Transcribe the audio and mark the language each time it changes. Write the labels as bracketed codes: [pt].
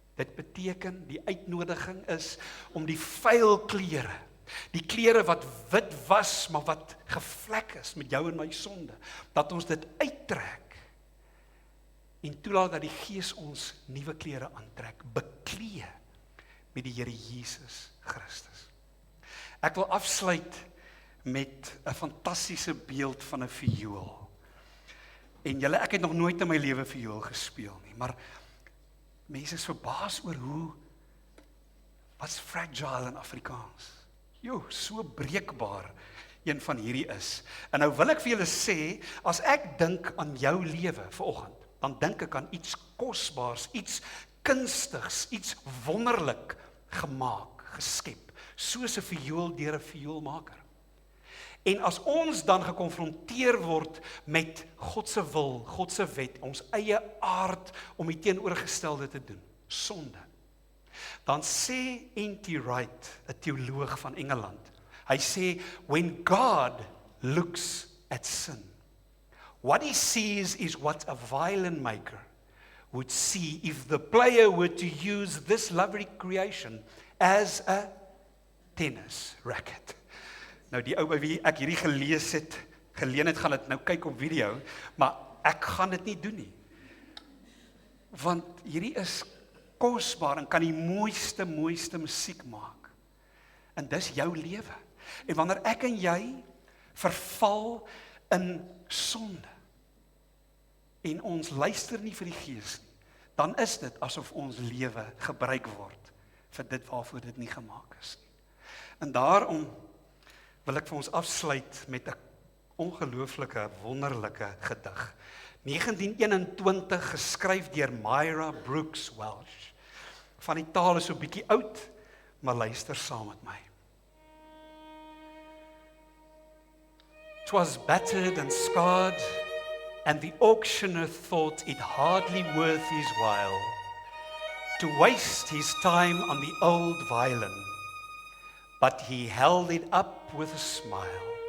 [af] Dit beteken, die uitnodiging is om die vuil klere, die klere wat wit was, maar wat gevlek is met jou en my sonde, dat ons dit uittrek en toelaat dat die Gees ons nuwe klere aantrek, beklee met die Here Jesus Christus. Ek wil afsluit met 'n fantastiese beeld van 'n viool. En ek het nog nooit in my lewe viool gespeel nie, maar mense is verbaas oor wat's fragile in Afrikaans. So breekbaar een van hierdie is. En nou wil ek vir julle sê, as ek dink aan jou lewe vanoggend, dan dink ek aan iets kosbaars, iets kunstigs, iets wonderlik gemaak, geskep, soos 'n viool deur 'n vioolmaker. En as ons dan gekonfronteer word met God se wil, God se wet, ons eie aard om die teenoorgestelde te doen, sonde, dan sê N.T. [en] Wright, [af] 'n teoloog van Engeland, hy sê, [en] when God looks at sin, what he sees is what a violin maker would see if the player were to use this lovely creation as a tennis racket. [af] Nou die ou by wie ek hierdie geleen het, gaan dit nou kyk op video, maar ek gaan dit nie doen nie. Want hierdie is kosbaar en kan die mooiste musiek maak. En dis jou lewe. En wanneer ek en jy verval in sonde en ons luister nie vir die Gees nie, dan is dit asof ons lewe gebruik word vir dit waarvoor dit nie gemaak is nie. En daarom wil ek vir ons afsluit met 'n ongelooflike, wonderlike gedig. 1921 geskryf deur Myra Brooks Welsh. Van die taal is so 'n bietjie oud, maar luister saam met my. [en] 'Twas battered and scarred, and the auctioneer thought it hardly worth his while to waste his time on the old violin, but he held it up with a smile.